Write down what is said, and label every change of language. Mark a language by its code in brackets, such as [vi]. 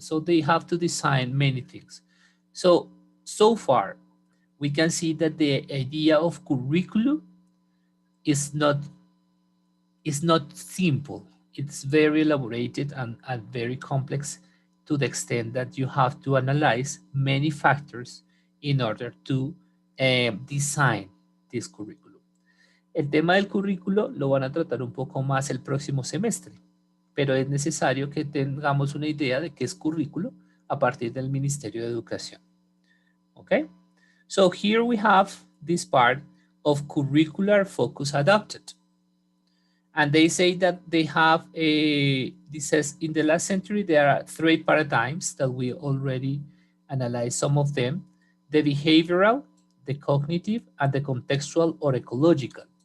[en] So they have to design many things. So far, we can see that the idea of curriculum is not simple. It's very elaborated and very complex, to the extent that you have to analyze many factors in order to design this curriculum. [es] El tema del currículo lo van a tratar un poco más el próximo semestre, pero es necesario que tengamos una idea de qué es currículo a partir del Ministerio de Educación. [en] Okay? So here we have this part of curricular focus adopted. And they say that they have this says in the last century, there are 3 paradigms that we already analyzed some of them: the behavioral, the cognitive, and the contextual or ecological.